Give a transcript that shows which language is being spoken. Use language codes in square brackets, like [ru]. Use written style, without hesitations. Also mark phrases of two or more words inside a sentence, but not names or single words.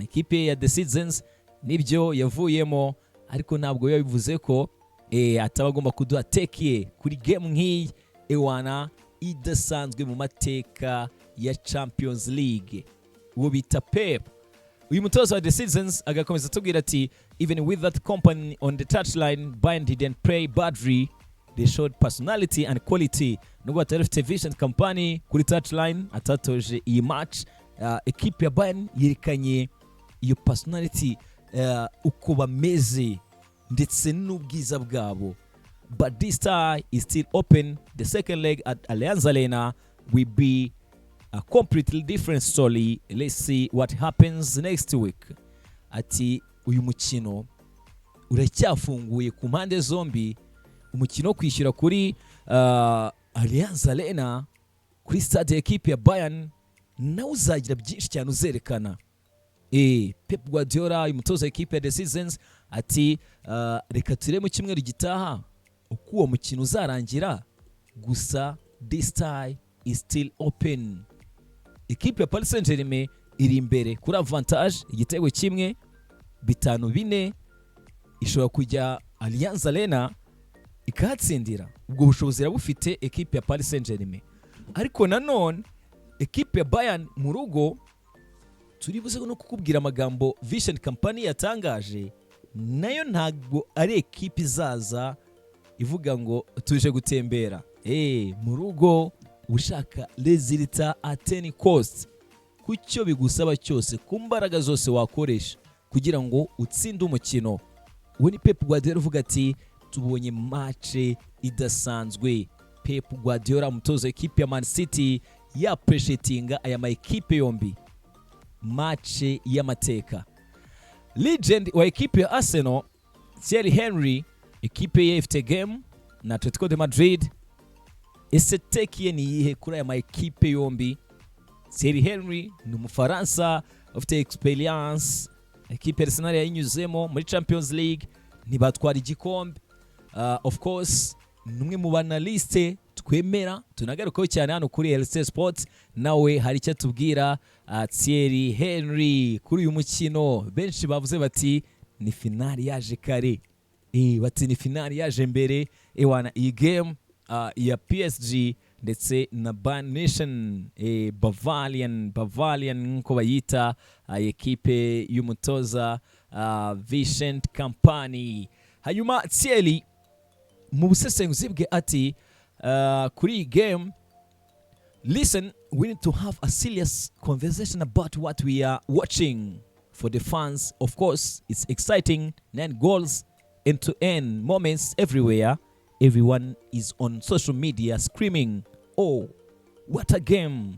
[rw] Ekipe ya The Citizens nibyo yavuyemo, ariko ntabwo yabivuze ko ataba agomba kuduha take kuri game nk'iyi ewana idasanzwe mu mateka ya Champions League. Uwo bita Pep, uyu mutoza wa The Citizens agakomeza tubwira ati [en] even with that company on the touchline, Bayern didn't play badly. They showed personality and quality. [rw] Nubwo atarifite vision company kuri touchline atatoje iyi match, ekipe ya Bayern yerekanye iyo personality, uko bameze ndetse n'ubwiza bwabo. [en] But this tie is still open. The second leg at Allianz Arena will be a completely different story. Let's see what happens next week. [rw] Ati uyu mukino uracyafunguye ku mpande zombi. Umukino kwishyura kuri Allianz Arena kuri stade ekipe ya Bayern nawe uzagira byinshi cyane uzerekana. Pep Guardiola umutoza ekipe ya The Citizens ati reka turebe mu cyumweru gitaha uko uwo mukino uzarangira, gusa [en] this tie is still open. [rw] Ekipe ya Paris Saint-Germain iri imbere kuri avantage igitego kimwe, 5-4 ishobora kujya Allianz Arena ikahatsindira. Ubwo bushobozi irabufite ekipe ya Paris Saint-Germain, ariko nanone ekipe ya Bayern mu rugo turibuze no kukubwira amagambo Vision Company yatangaje, nayo ntabwo ari ekipe izaza ivuga ngo tuje gutembera. Mu rugo ushaka resulta [en] at any cost, [rw] kucyo bigusaba cyose, ku mbaraga zose wakoresha kugira ngo utsinde umukino. We ni Pep Guardiola uvuga ati tubonye match idasanzwe. Pep Guardiola umutoza ekipe ya Man City ya appreciatinga aya ma ekipe yombi, match y'amateka. Legend wa ekipe ya Arsenal Thierry Henry, ekipe ye ifite game na Atletico de Madrid. Ese take ni yihe kuri aya ma ekipe yombi? Thierry Henry ni umufaransa ufite experience, ekipe Arsenal yayinyuzemo muri Champions League, ntibatwara igikombe. [en] Of course [rw] numwe mu banaliste twemera tunagarukaho cyane hano kuri LC Sports. Nawe hari icyo tubwira Thierry Henry kuri uyu mukino. Benshi bavuze bati ni finali yaje kare, bati ni finali yaje mbere. Ewana iyi game ya PSG ndetse na Bayern Nation, Bavarian nko bayita, ekipe y'umutoza Vision Company. Hanyuma Thierry mu busesenguzi bwe ati kuri game, [en] listen, we need to have a serious conversation about what we are watching. For the fans, of course, it's exciting. 9 goals, end-to-end moments everywhere. Everyone is on social media screaming, oh, what a game.